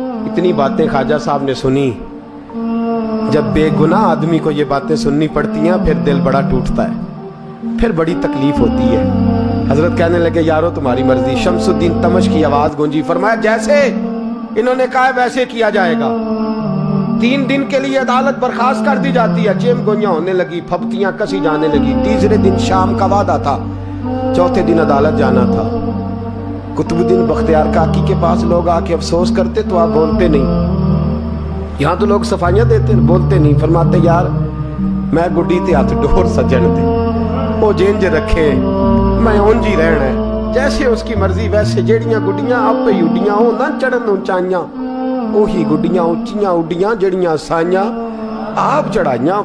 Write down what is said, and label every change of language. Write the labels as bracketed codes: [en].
[ur] اتنی باتیں خواجہ صاحب نے سنی. جب بے گناہ آدمی کو یہ باتیں سننی پڑتی ہیں پھر دل بڑا ٹوٹتا ہے, پھر بڑی تکلیف ہوتی ہے. حضرت کہنے لگے یارو تمہاری مرضی. شمس الدین تمش کی آواز گونجی. فرمایا جیسے انہوں نے کہا ویسے کیا جائے گا. 3 دن کے لیے عدالت برخاست کر دی جاتی ہے. چیم گوئیاں ہونے لگی, پھپتیاں کسی جانے لگی. تیسرے دن شام کا وعدہ تھا, چوتھے دن عدالت جانا تھا. قطب الدین بختیار کاکی کے پاس لوگ آ کے افسوس کرتے تو آپ بولتے نہیں. یہاں تو لوگ صفائیاں دیتے بولتے نہیں. [pa] فرماتے یار میں گڈی تے ہاتھ ڈور سجن دے, وہ جینج رکھے, میں اونج ہی رہنا ہے, [ur] جیسے اس کی مرضی ویسے. [pa] جیڑیاں گڈیاں آپ پہ اڈیاں ہو نہ چڑھن اونچائیاں, وہی گڈیاں اونچیاں اڈیاں جیڑیاں سائیاں آپ چڑھائیاں.